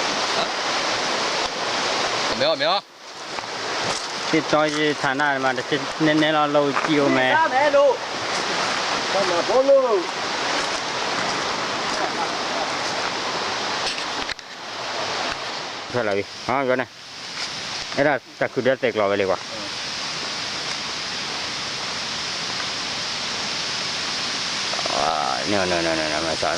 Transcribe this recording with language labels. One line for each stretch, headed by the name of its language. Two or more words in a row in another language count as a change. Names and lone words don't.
Chinese: 没有没有。
Burmese: ဒီတော့ဒီဌာနမှာတစ်ချက်နည်းနည်းတော့လှုပ်ကြည့်ဦးမယ်
Chinese: 干嘛喽？干嘛跑喽？
Burmese: ထွက်လာပြီဟာပြောနေအဲ့ဒါတခုတည်းတက်လောက်ပဲလေကွာno မစား